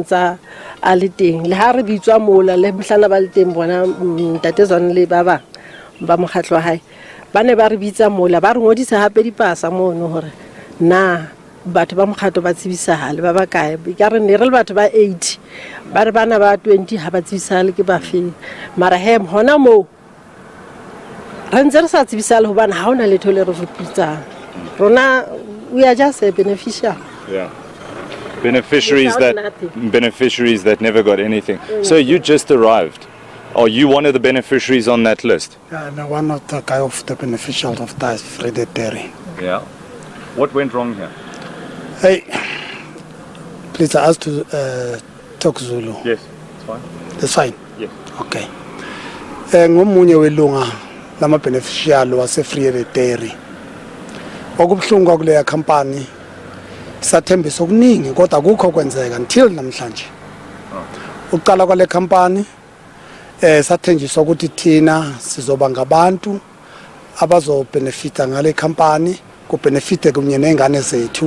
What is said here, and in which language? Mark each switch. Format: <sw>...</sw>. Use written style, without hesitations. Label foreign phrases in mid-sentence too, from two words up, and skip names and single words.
<st>ntsa a le teng le ha re bitswa mola le mhlana ba le teng bona Ntate Zwane le ba bang ba mokgatlo wa hae ba ne ba re bitsa mola ba re ngodisa hape dipasa mono gore na batho ba mokgatlo ba tsebisahale ba bakae ka re ne re le batho ba 80 ba re bana ba 20 ha ba tsebisahale ke ba feng mara hem hona mo re ntse re sa tsebisahale hobane ha ona letho le re futsang rona</st> <en>we are just a beneficiary. Yeah. Beneficiaries that never got anything. So you just arrived. Are you one of the beneficiaries on that list? Yeah, no, one of the guy of the beneficiaries of that is Friday Terry. Yeah. What went wrong here? Hey, please I ask to talk Zulu. Yes, it's fine. That's fine? Yes. Okay.</en> <zu>ngomunye welunga lama beneficiary wase Free Dairy. Okubuhlungu kuleya company sathembisa okuningi kodwa akukho kwenzeka until namhlanje. Uqala kwale company sathenjiswa ukuthi thina sizoba ngabantu abazo benefita ngale company ku benefite kunye nengane zethu.</zu>